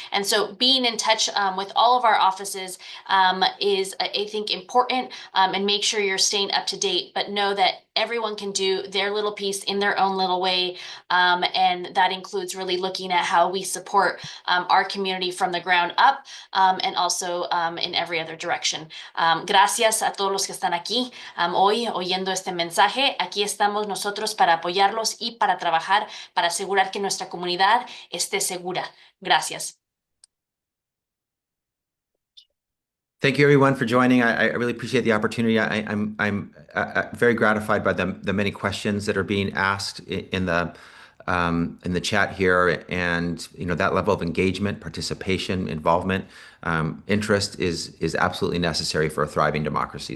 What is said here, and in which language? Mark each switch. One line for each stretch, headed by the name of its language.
English: And so being in touch with all of our offices is, I think, important, and make sure you're staying up to date, but know that everyone can do their little piece in their own little way. And that includes really looking at how we support our community from the ground up, and also in every other direction.
Spanish: Gracias a todos los que están aquí hoy oyendo este mensaje. Aquí estamos nosotros para apoyarlos y para trabajar para asegurar que nuestra comunidad esté segura. Gracias.
English: Thank you, everyone, for joining. I really appreciate the opportunity. I'm very gratified by the many questions that are being asked in the chat here, and that level of engagement, participation, involvement, interest is absolutely necessary for a thriving democracy.